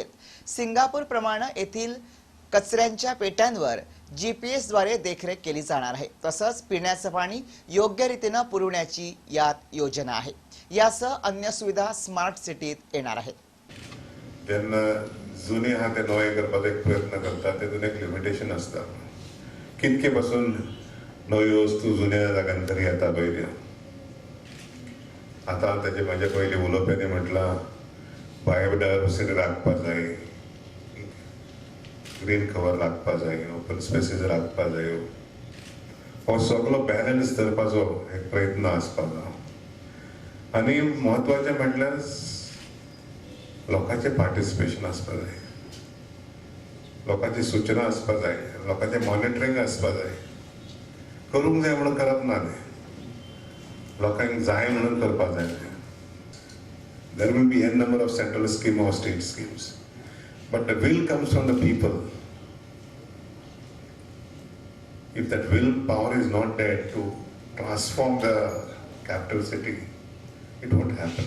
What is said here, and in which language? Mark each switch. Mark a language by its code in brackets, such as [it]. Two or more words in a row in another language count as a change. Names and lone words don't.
[mr] सिंगापूर प्रमाणे येथील कचऱ्यांच्या पेट्यांवर GPS द्वारे देखरेख केली जाणार आहे। तसंच पिण्याचं पाणी योग्य रीतीने पुरवण्याची यात योजना आहे। यासह अन्य सुविधा स्मार्ट सिटीत येणार आहेत। [kok] त्यांना जुने हा ते नवे करपाक एक प्रयत्न करतात, तेतून एक लिमिटेशन असता। कितके पासून नवी वस्तू जुन्या जागांतरी येता पयली। आता त्याचे माझ्या पयली उलोवप्यांनी म्हटलां बायोडायवर्सिटी राखपा जाय, [en] green cover [kok] राखपा जाय, [en] open spaces [kok] राखपा जाय। हो सगळो बॅलन्स करपाचो एक प्रयत्न आसपा जाय। आनी महत्वाचें म्हटल्यार लोकांचे पार्टिसिपेशन आसपा जाय, लोकांची सूचना आसपा जाय, लोकांचे मॉनिटरिंग आसपा जाय। करूंक जाय म्हणून करप ना न्ही, लोकांक जाय म्हणून करपा जाय। [en] There will be n number of central scheme or state schemes, but the will comes from the people. If that will power is not there to transform the capital city, it won't happen.